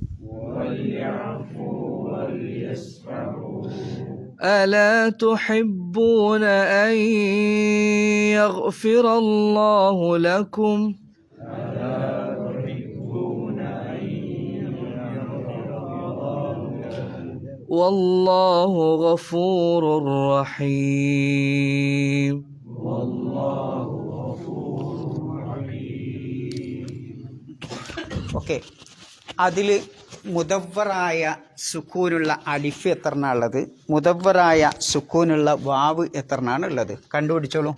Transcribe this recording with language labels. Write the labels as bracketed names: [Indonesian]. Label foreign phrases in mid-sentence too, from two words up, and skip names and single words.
[Arabic] ألا تحبون أن يغفر الله لكم والله غفور رحيم. [Malayalam] ഓക്കെ, അതിൽ മുദവ്വറായ സുക്കൂനുള്ള അലിഫ് എത്രണ്ണ ഉള്ളത്, മുദവ്വറായ സുക്കൂനുള്ള വാവ് എത്രണ്ണാണ് ഉള്ളത് കണ്ടുപിടിച്ചോളൂ.